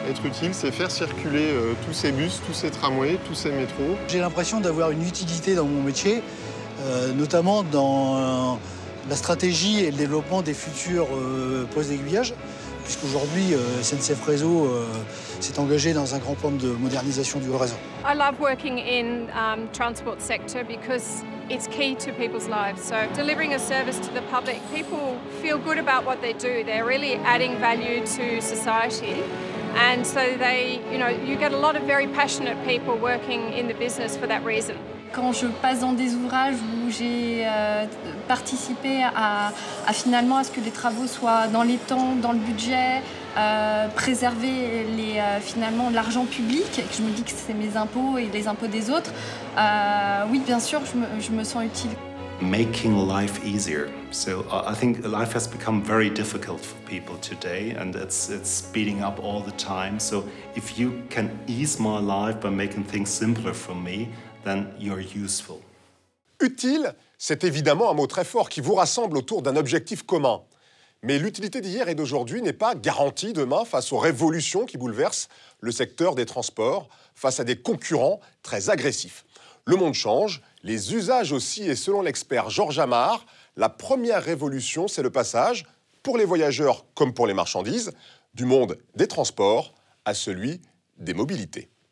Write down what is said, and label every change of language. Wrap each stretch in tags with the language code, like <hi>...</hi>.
<fr>Être utile, c'est faire circuler tous ces bus, tous ces tramways, tous ces métros. J'ai l'impression d'avoir une utilité dans mon métier, notamment dans la stratégie et le développement des futurs postes d'aiguillage, puisqu'aujourd'hui, SNCF Réseau s'est engagé dans un grand plan de modernisation du réseau.</fr> <en>I love working in transport sector because it's key to people's lives. So delivering a service to the public, people feel good about what they do. They're really adding value to society. And so you get a lot of very passionate people working in the business for that reason.</en> <fr>Quand je passe dans des ouvrages où j'ai participé à finalement à ce que les travaux soient dans les temps, dans le budget, préserver finalement l'argent public, et que je me dis que c'est mes impôts et les impôts des autres, oui, bien sûr, je me sens utile.</fr> <en>Making life easier. So I think life has become very difficult for people today, and it's speeding up all the time. So if you can ease my life by making things simpler for me, then you're useful.</en> <fr>Utile, c'est évidemment un mot très fort qui vous rassemble autour d'un objectif commun. Mais l'utilité d'hier et d'aujourd'hui n'est pas garantie demain face aux révolutions qui bouleversent le secteur des transports, face à des concurrents très agressifs. Le monde change, les usages aussi, et selon l'expert Georges Amar, la première révolution, c'est le passage, pour les voyageurs comme pour les marchandises, du monde des transports à celui des mobilités.</fr>